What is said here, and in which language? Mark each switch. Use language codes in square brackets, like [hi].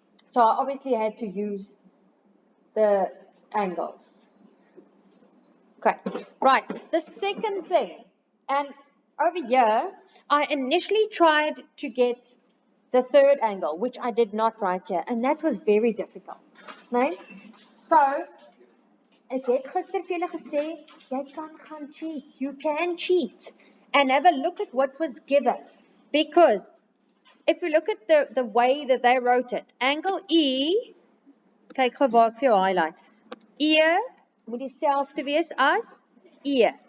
[en] So I obviously had to use the angles. Okay, right. The second thing, and over here, I initially tried to get the third angle, which I did not write here, and that was very difficult. No? [af] So, ek het gister vir julle gesê, jy kan gaan cheat. [en] You can cheat. And have a look at what was given. Because if you look at the way that they wrote it, angle E, [af] kyk gou waar ek vir jou [en] highlight. [af] E moet dieselfde wees as E.